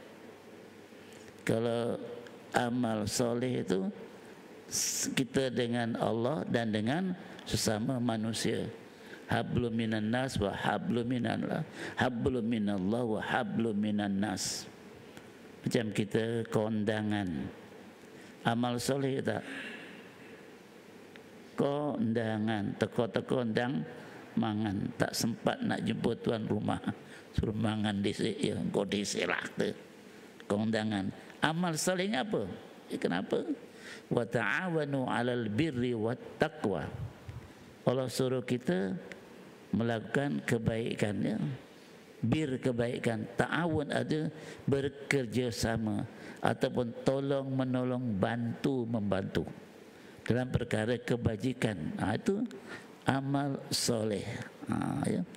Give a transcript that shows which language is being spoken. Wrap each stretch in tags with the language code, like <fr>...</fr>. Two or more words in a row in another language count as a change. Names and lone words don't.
<ms>Kalau amal soleh itu kita dengan Allah dan dengan sesama manusia.</ms> <ar>حبل من الناس وحبل من الله، حبل من الله وحبل من الناس.</ar> <ms>Macam kita kondangan. Amal soleh tak?</ms> <jv>Kondangan, teko-teko ndang mangan,</jv> <ms>tak sempat nak jumpa tuan rumah, suruh</ms> <jv>mangan disik</jv> <ms>ya, kau disik lah tu. Kondangan. Amal solehnya apa? Kenapa?</ms> <ar>وتعاونوا على البر والتقوى.</ar> <ms>Allah suruh kita melakukan kebaikan ya. Bir kebaikan, ta'awun ada bekerjasama ataupun tolong menolong, bantu membantu dalam perkara kebajikan. Itu amal soleh. Ya.</ms>